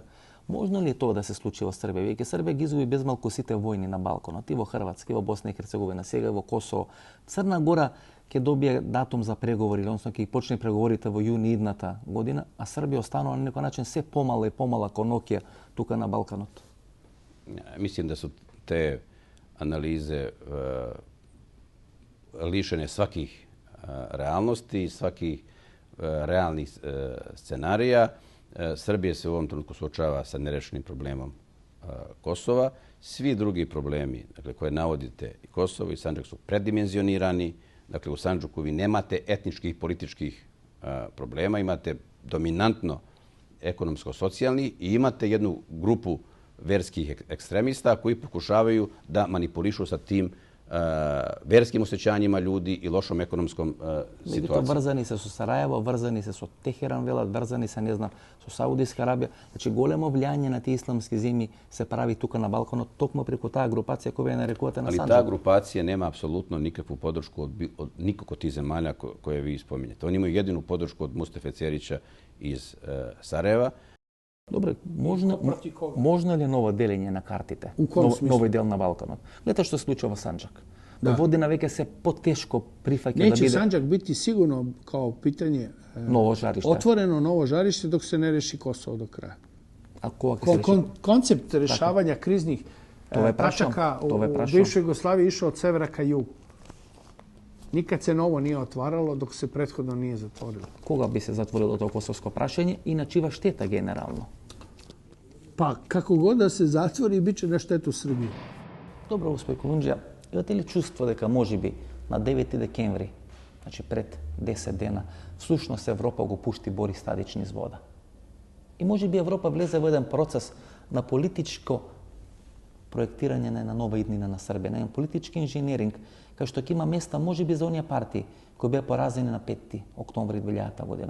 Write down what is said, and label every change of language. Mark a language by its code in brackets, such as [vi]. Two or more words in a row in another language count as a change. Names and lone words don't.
[mk] Можно ли е тоа да се случи во Србија? Веќе Србија ги изгуби безмалку сите војни на Балканот, и во Хрватска, и во Босна и Херцеговина, сега во Косово. Црна Гора ќе добие датум за преговори, односно ќе ги почне преговорите во јуни идната година, а Србија останува на некој начин се помала и помала конокија тука на Балканот. [sr] Мислим да су те анализе lišene svakih realnosti i svakih realnih scenarija. Srbija se u ovom trenutku suočava sa nerešenim problemom Kosova. Svi drugi problemi koje navodite, i Kosovo i Sandžak, su predimenzionirani. Dakle, u Sandžaku vi nemate etničkih i političkih problema, imate dominantno ekonomsko-socijalni i imate jednu grupu verskih ekstremista koji pokušavaju da manipulišu sa tim verskim osjećanjima ljudi i lošom ekonomskom situacijom. [mk] Врзани се со Сарајево, врзани се со Техеран, велат, врзани се, не знам, со Саудиска Арабија. Значи, големо влијање на тие исламски земји се прави тука на Балканот, токму преку таа групација која ја нарекувате на Сандžак. [sr] Ali ta grupacija nema apsolutno nikakvu podršku od nikog od tih zemalja koje vi spominjete. Oni imaju jedinu podršku od Mustafe Cerića iz Sarajeva. [mk] Добре, можно ли ново делење на картите? Новој дел на Балканот? Гледате што се случува во Сандžak. Војводина веќе се потешко прифаќа да биде... [sr] Neće Sandžak biti sigurno kao pitanje otvoreno novo žarište dok se ne reši Kosovo do kraja. Koncept rešavanja kriznih tačaka u bivšoj Jugoslaviji išao od severa ka jugu. Nikad se novo nije otvaralo dok se prethodno nije zatvorilo. [mk] Кога би се затворило тоа косовско прашање и на чива штета генерално? [sr] Pa kako god da se zatvori, bit će na štetu Srbije. [mk] Добро, господин Колунџија, имате ли чувство дека можеби на 9 декември, значи пред 10 дена, всушност Европа го пушти Борис Тадич низ вода? И можеби Европа влезе во еден процес на политичко проектирање на една нова иднина на Србија, на еден политички инженеринг, кај што ќе има места можеби за оние партии кои беа поразени на 5 октомври 2000 година.